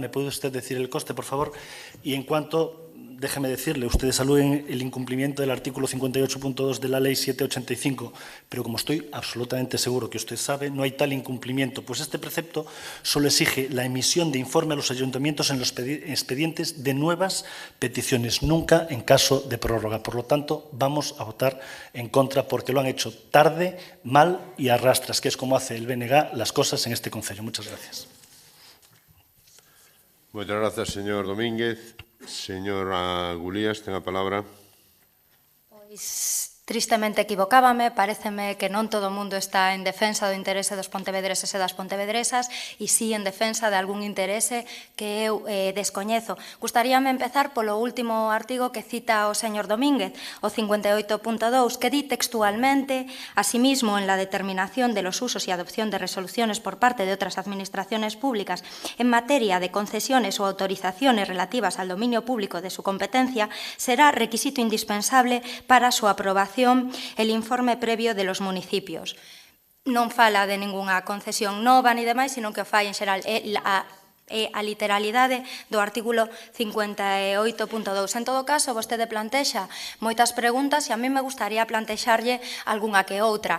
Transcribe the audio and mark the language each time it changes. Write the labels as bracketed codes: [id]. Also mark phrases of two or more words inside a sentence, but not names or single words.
[es] ¿Me puede usted decir el coste, por favor? Y en cuanto, déjeme decirle, ustedes aluden el incumplimiento del artículo 58.2 de la Ley 785, pero como estoy absolutamente seguro que usted sabe, no hay tal incumplimiento, pues este precepto solo exige la emisión de informe a los ayuntamientos en los expedientes de nuevas peticiones, nunca en caso de prórroga. Por lo tanto, vamos a votar en contra porque lo han hecho tarde, mal y a rastras, que es como hace el BNG las cosas en este concello. Muchas gracias. Muchas gracias, señor Domínguez. [gl] Señora Gulías, ten a palabra. Pois tristemente equivocábame, paréceme que non todo o mundo está en defensa do interese dos pontevedreses e das pontevedresas e sí en defensa de algún interese que eu descoñezo. Gustaríame empezar polo último artigo que cita o señor Domínguez, o 58.2, que di textualmente: [es] asimismo, en la determinación de los usos y adopción de resoluciones por parte de otras administraciones públicas en materia de concesiones o autorizaciones relativas al dominio público de su competencia, será requisito indispensable para su aprobación el informe previo de los municipios. [gl] Non fala de ningunha concesión nova ni demais, sino que o fai en xeral a literalidade do artículo 58.2. En todo caso, vostede plantexa moitas preguntas e [es] a mí me gustaría [gl] plantexarlle algunha que outra.